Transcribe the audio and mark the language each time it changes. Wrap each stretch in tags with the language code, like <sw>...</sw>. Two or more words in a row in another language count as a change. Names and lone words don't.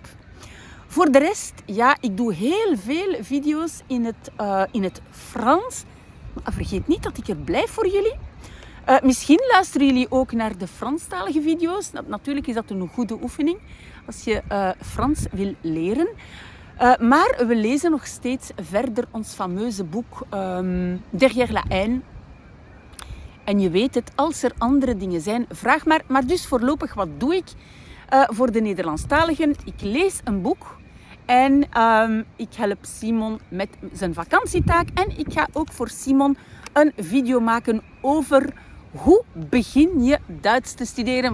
<nl>Voor de rest, ik doe heel veel video's in het Frans. Maar vergeet niet dat ik er blijf voor jullie. Misschien luisteren jullie ook naar de Franstalige video's. Natuurlijk is dat een goede oefening als je Frans wil leren. Maar we lezen nog steeds verder ons fameuze boek Derrière la haine. En je weet het, als er andere dingen zijn, vraag maar. Maar dus voorlopig, wat doe ik voor de Nederlandstaligen? Ik lees een boek. En ik help Simon met zijn vakantietaak. En ik ga ook voor Simon een video maken over hoe begin je Duits te studeren.</nl>